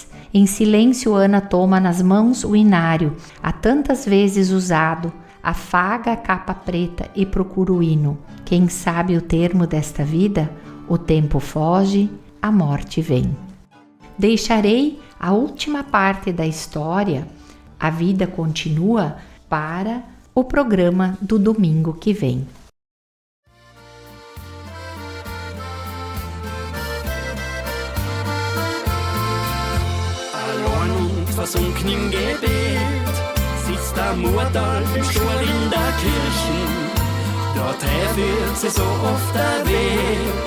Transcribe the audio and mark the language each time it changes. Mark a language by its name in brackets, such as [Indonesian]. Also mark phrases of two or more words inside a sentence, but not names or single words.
[Portuguese] Em silêncio, Ana toma nas mãos o inário, há tantas vezes usado, afaga a capa preta e procura o hino. Quem sabe o termo desta vida? O tempo foge, a morte vem. Deixarei a última parte da história, a vida continua, para o programa do domingo que vem. [German] Allein und versunken im Gebet sitzt der Mutter im Stuhl in der Kirche. Dorthin führt sie so oft der Weg.